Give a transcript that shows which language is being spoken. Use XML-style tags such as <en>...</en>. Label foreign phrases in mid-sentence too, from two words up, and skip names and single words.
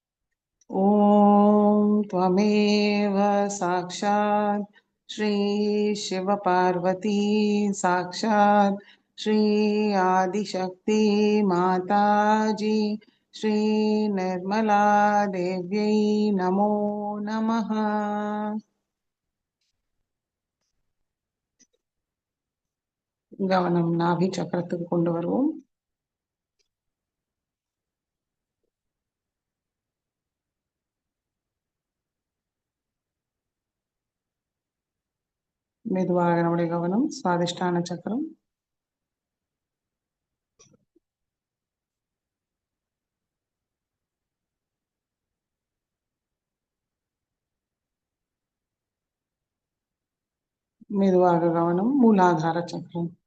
<sa>ஓம் त्वमेव साक्षात् श्री शिवपार्वती साक्षात् श्री आदिशक्ति माताजी श्री निर्मला देव्यै नमो नमः.</sa> <ta>கவனம் நாபி சக்கரத்துக்கு கொண்டு வருவோம். மெதுவாக நம்முடைய கவனம் சுவாதிஷ்டான சக்கரம், மெதுவாக கவனம் மூலாதார சக்கரம்.</ta>